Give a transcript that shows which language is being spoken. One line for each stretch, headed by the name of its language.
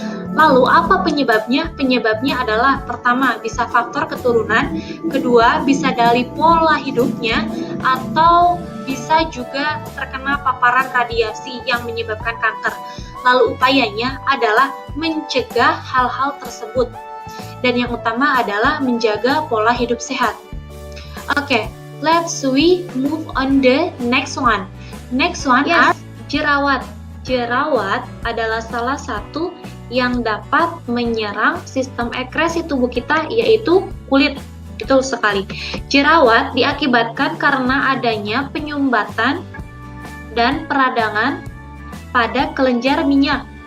Indonesian: Lalu apa penyebabnya? Penyebabnya adalah pertama bisa faktor keturunan, kedua bisa dari pola hidupnya, atau bisa juga terkena paparan radiasi yang menyebabkan kanker. Lalu upayanya adalah mencegah hal-hal tersebut. Dan yang utama adalah menjaga pola hidup sehat.
English: Oke, let's we move on the next one. Next one are jerawat.
Indonesian: Jerawat adalah salah satu yang dapat menyerang sistem ekskresi tubuh kita, yaitu kulit. Betul sekali. Jerawat diakibatkan karena adanya penyumbatan dan peradangan pada kelenjar minyak.